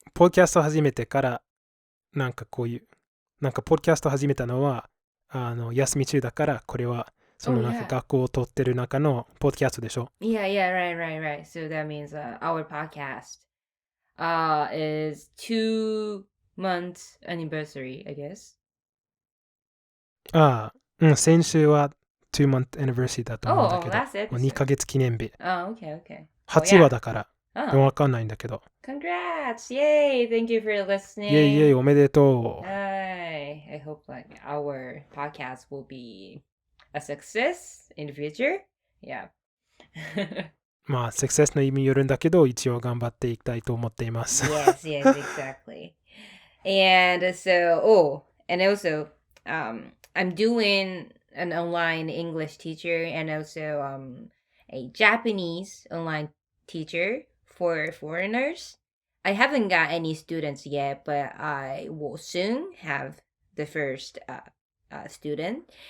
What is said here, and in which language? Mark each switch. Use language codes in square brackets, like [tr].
[ja] ポッドキャスト始めてからなんかこういうポッドキャスト始めたのは休み中だからこれはそのなんか学校を取ってる中のポッドキャストでしょ [en] Yeah, right. So that means our podcast is 2 months anniversary, I guess. [ja] 先週は [en] 2 month anniversary [ja] だと思うんだけど [en] last episode. [ja] 2ヶ月記念日 [en] Okay. [ja] 8話だから、わ [en] Oh, [ja] かんないんだけど [en] congrats! Yay! Thank you for listening. [ja] イェイイェイおめでとう [en] I hope our podcast will be a success in the future. Yeah. [ja] まあ、サクセスの意味によるんだけど、一応頑張っていきたいと思っています。 [en] Yes, exactly. And so, and also, I'm doing an online English teacher and also a Japanese online teacher for foreigners. I haven't got any students yet, but I will soon have the first student.